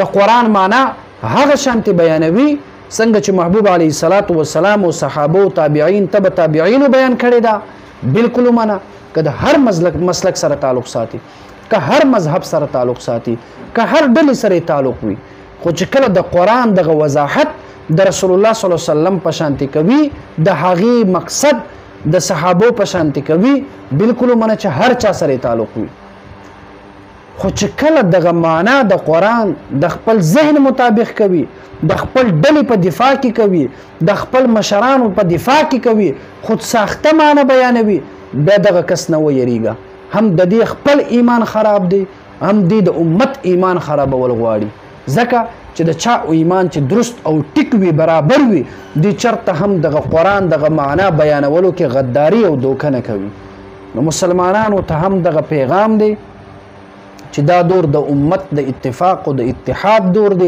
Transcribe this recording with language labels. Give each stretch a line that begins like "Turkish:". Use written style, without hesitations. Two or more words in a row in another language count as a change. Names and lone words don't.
Pashto: قرآن معنا هغه شانتې بیانوي څنګه چې محبوب
Arabic: علیه الصلاة والسلام
Pashto: او صحابو تابعین تبع تابعینو بیان کړی دا بالکل ومنه که د هر مسلک سره تعلق ساتي که هر مذهب سره تعلق ساتي که هر ډلې سره تعلق وي خو چې کله د قرآن دغه وضاحت د رسول الله
Arabic: صلی الله علیه وسلم
Pashto: په شانتې کوي د هغې مقصد د صحابو په شانتې کوي بالکل ومنه چې هر چا سره تعلق وي خو چې کله دغه معنا د قرآن د خپل ذهن مطابق کوي د خپل ډلې په دفاع کې کوي د خپل مشرانو په دفاع کې کوي خود ساخته معنا بیانوي بیا دغه کس نه ویریږه هم د دې خپل ایمان خراب دی هم دې د امت ایمان خرابول غواړي ځکه چې د چا ایمان چې درست او ټیک وي برابر وي دې چرته هم دغه قرآن دغه معنا بیانولو کې غداري او دوکه نه کوي نو مسلمانانو ته هم دغه پیغام دی چې دا دور د امت د اتفاق او د اتحاد دور دی.